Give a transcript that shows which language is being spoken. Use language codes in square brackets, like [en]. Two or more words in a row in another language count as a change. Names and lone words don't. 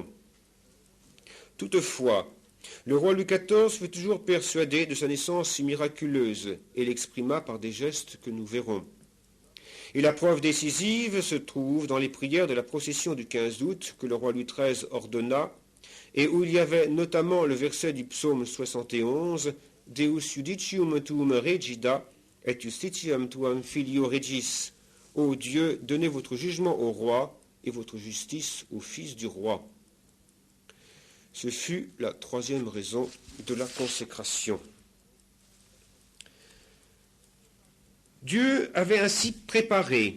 [fr] Toutefois, le roi Louis XIV fut toujours persuadé de sa naissance si miraculeuse, et l'exprima par des gestes que nous verrons. Et la preuve décisive se trouve dans les prières de la procession du 15 août que le roi Louis XIII ordonna, et où il y avait notamment le verset du psaume 71, « [la] Deus judicium tuum regida, et justitiam tuam filio regis [fr] » « Ô Dieu, donnez votre jugement au roi et votre justice au fils du roi. » Ce fut la troisième raison de la consécration. Dieu avait ainsi préparé.